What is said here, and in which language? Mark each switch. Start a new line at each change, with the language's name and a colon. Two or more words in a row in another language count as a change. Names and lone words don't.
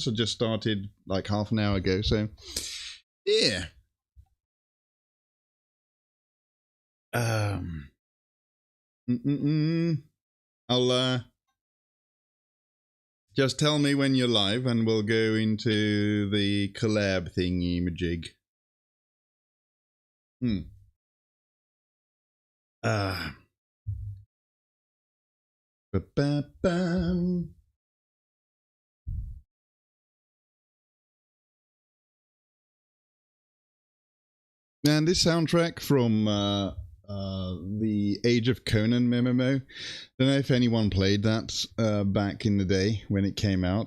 English: I just started like half an hour ago, so yeah. I'll just tell me when you're live, and we'll go into the collab thingy majig. Ba-ba-bam. And this soundtrack from the Age of Conan MMO. Don't know if anyone played that back in the day when it came out.